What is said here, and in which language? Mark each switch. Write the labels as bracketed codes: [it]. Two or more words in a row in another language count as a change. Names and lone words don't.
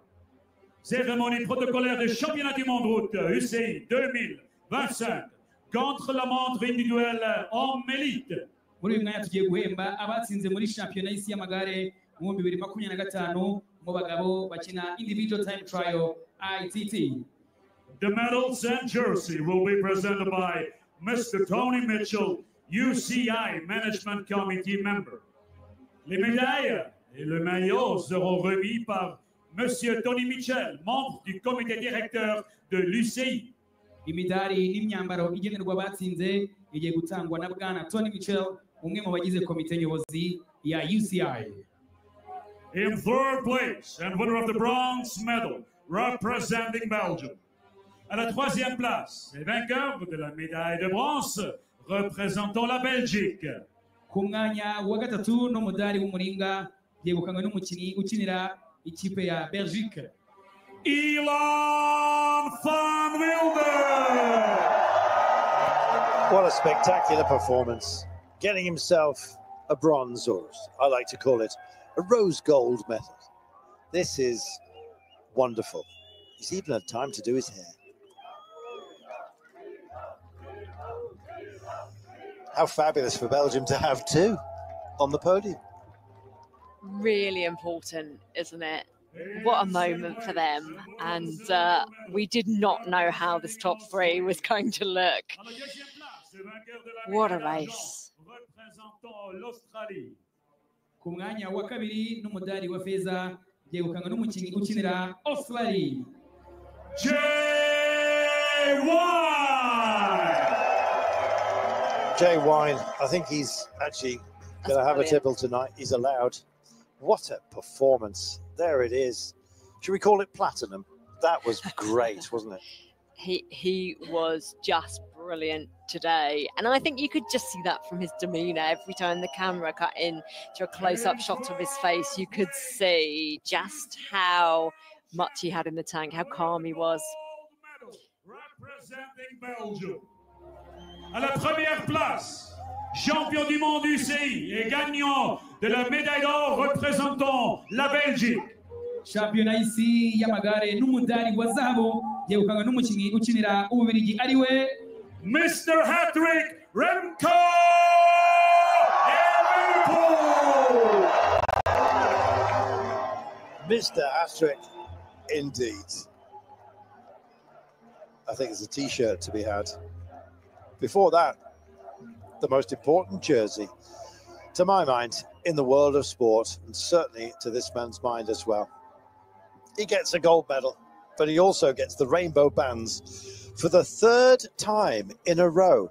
[fr] Cérémonie protocolaire du championnat du monde route UCI 2025 contre la montre individuelle homme élite. [rw] Muri uyu mwanya tugiye guhemba abatsinze muri shampiyona y'isi y'amagare mu 2025 mu bagabo bakina [en] individual time trial [rw] ITT. [en] The medals and jersey will be presented by Mr. Tony Mitchell, UCI Management Committee member. [fr] Les médailles et le maillot seront remis par Monsieur Tony Mitchell, membre du comité directeur de l'UCI. [rw] Imidari n'imyambaro igenerwa abatsinze igiye gutangwa na bwana Tony Mitchell, umwe mu bagize komite nyobozi ya UCI. [en] In third place and winner of the bronze medal representing Belgium. [fr] À la troisième place, et vainqueur de la médaille de bronze représentant la Belgique. [rw] Ku mwanya wa gatatu n'umudari w'umuringa yegukanywe n'umukinnyi ukinira ikipe ya Belgique. [en] Ilan van Wilder! What a spectacular performance. Getting himself a bronze, or I like to call it, a rose gold medal. This is wonderful. He's even had time to do his hair. How fabulous for Belgium to have two on the podium. Really important, isn't it? What a moment for them. And we did not know how this top three was going to look. What a race. [rw] Ku mwanya wa kabiri n'umudari wa feza yegukanywe n'umukinnyi ukinira Australia. [en] Jay Wine, I think he's actually going to have a tipple tonight. He's allowed. What a performance. There it is. Should we call it platinum? That was great, wasn't it? He was just brilliant today. And I think you could just see that from his demeanour. Every time the camera cut in to a close-up shot of his face, you could see just how much he had in the tank, how calm he was. Representing Belgium. [fr] À la première place, champion du monde UCI et gagnant de la médaille d'or représentant la Belgique. [rw] Shampiyona y'isi y'amagare n'umudari wa zahabu yegukanywe n'umukinnyi ukinira Ububiligi ariwe [en] Mr. Hattrick Remco Mr. Hattrick, indeed. I think it's a T-shirt to be had. Before that, the most important jersey, to my mind, in the world of sport, and certainly to this man's mind as well. He gets a gold medal, but he also gets the rainbow bands for the third time in a row.